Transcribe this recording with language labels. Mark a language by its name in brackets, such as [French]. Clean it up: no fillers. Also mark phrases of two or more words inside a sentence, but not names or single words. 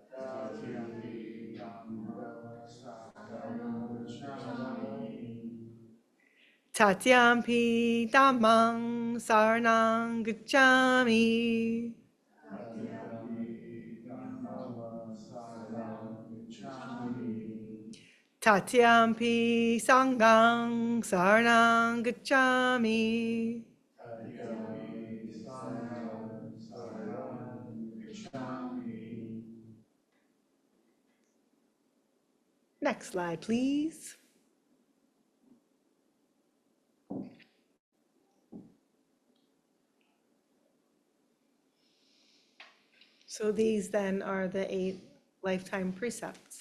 [Pali] Tatyampi dhammang saranang gacchami. Tatyampi sanghang saranang gacchami. [English] Next slide, please. So these then are the 8 lifetime precepts.